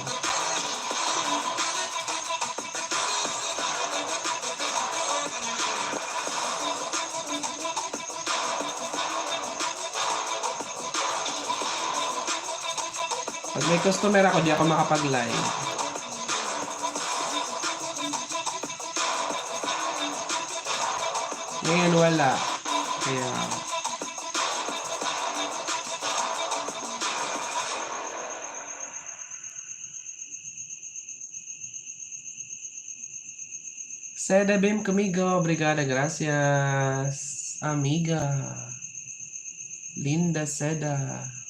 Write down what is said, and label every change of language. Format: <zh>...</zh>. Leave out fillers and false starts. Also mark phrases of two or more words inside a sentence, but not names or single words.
<tl>Pag may customer ako, di ako makapag-live. Ngayon wala.</tl> <es>Kaya Seda, ven conmigo. Obrigada, gracias, amiga. Linda Seda.</es>